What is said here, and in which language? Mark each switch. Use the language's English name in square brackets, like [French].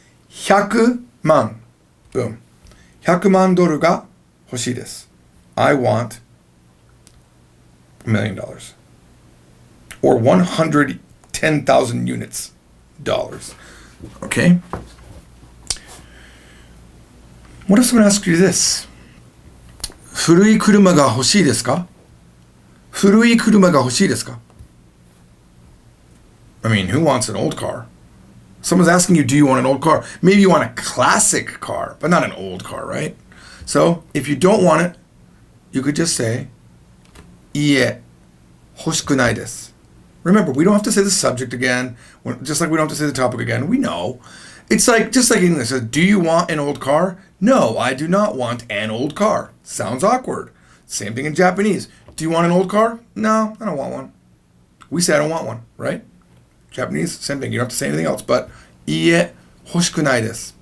[English] 100 man. Boom. [Japanese] 100万ドルが欲しいです. [English] I want $1 million. Or 110,000 units. Dollars. Okay? What if someone asks you this? [Japanese] 古い車が欲しいですか?古い車が欲しいですか? [English] I mean, who wants an old car? Someone's asking you, do you want an old car? Maybe you want a classic car, but not an old car, right? So, if you don't want it, you could just say, [Japanese] いいえ、欲しくないです. [English] Remember, we don't have to say the subject again, just like we don't have to say the topic again. We know. It's like, just like English. Do you want an old car? No, I do not want an old car. Sounds awkward. Same thing in Japanese. Do you want an old car? No, I don't want one. We say I don't want one, right? Japanese, same thing. You don't have to say anything else. But, [Japanese] いいえ、欲しくないです.